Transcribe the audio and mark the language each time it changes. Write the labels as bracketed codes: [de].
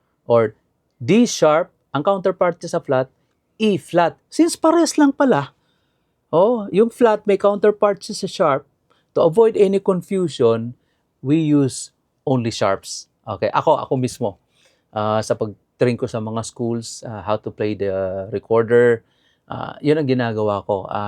[tl] Or D sharp, ang counterpart niya sa flat, E flat. Since pares lang pala, yung flat may counterpart siya sa sharp. [en] To avoid any confusion, we use only sharps. [tl] Okay? Ako mismo. Sa pag-train ko sa mga schools, how to play the recorder, yun ang ginagawa ko.